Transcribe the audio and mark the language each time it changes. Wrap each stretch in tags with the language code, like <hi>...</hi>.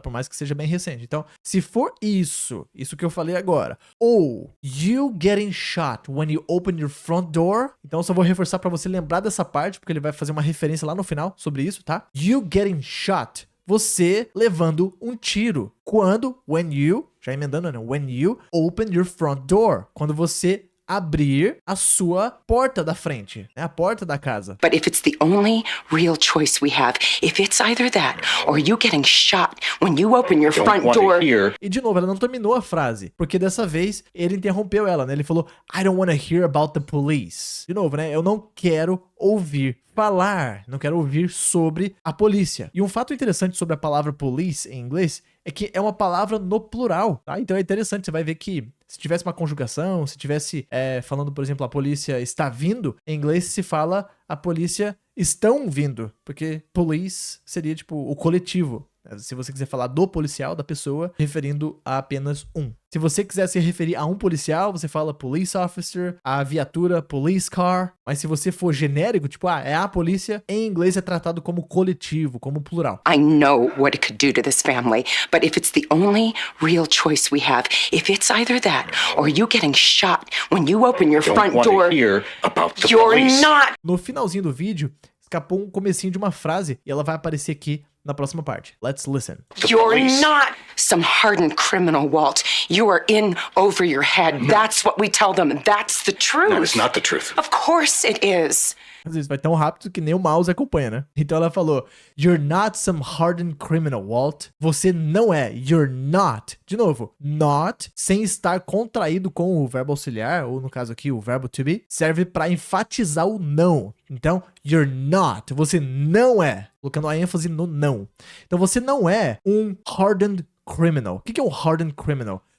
<pt>Por mais que seja bem recente. Então, se for isso que eu falei agora, ou</pt> <en>you getting shot when you open your front door,</en> <pt>então eu só vou reforçar pra você lembrar dessa parte, porque ele vai fazer uma referência lá no final sobre isso, tá?</pt> <en>You getting shot,</en> <pt>você levando um tiro. Quando, when you, já emendando, né?</pt> <en>When you open your front door,</en> <pt>quando você abrir a sua porta da frente, né? A porta da casa.</pt> <en>But if it's the only real choice we have, if it's either that or you getting shot when you open your front door.</en> <pt>E de novo, ela não terminou a frase, porque dessa vez ele interrompeu ela, né? Ele falou,</pt> <en>I don't want to hear about the police.</en> <pt>De novo, né? Eu não quero ouvir falar, não quero ouvir sobre a polícia. E um fato interessante sobre a palavra police em inglês é que é uma palavra no plural, tá? Então é interessante, você vai ver que se tivesse uma conjugação, se tivesse falando, por exemplo, a polícia está vindo, em inglês se fala a polícia estão vindo, porque police seria tipo o coletivo. Se você quiser falar do policial, da pessoa, referindo a apenas um. Se você quiser se referir a um policial, você fala police officer, a viatura police car. Mas se você for genérico, tipo, é a polícia, em inglês é tratado como coletivo, como plural.</pt> <en>I know what it could do to this family, but if it's the only real choice we have, if it's either that or you getting shot when you open your front door, Hear about the you're police. not.</en> <pt>No finalzinho do vídeo, escapou um comecinho de uma frase e ela vai aparecer aqui na próxima parte.</pt> <en>Let's listen. You're police. not some hardened criminal, Walt. You are in over your head. That's what we tell them. That's the truth. That is not the truth. Of course it is.</en> <pt>Às vezes vai tão rápido que nem o mouse acompanha, né? Então ela falou,</pt> <en>you're not some hardened criminal, Walt.</en> <pt>Você não é.</pt> <en>You're not.</en> <pt>De novo, not, sem estar contraído com o verbo auxiliar, ou no caso aqui, o verbo to be, serve para enfatizar o não. Então,</pt> <en>you're not.</en> <pt>Você não é. Colocando a ênfase no não. Então você não é um hardened criminal. O que é um hardened criminal?</pt>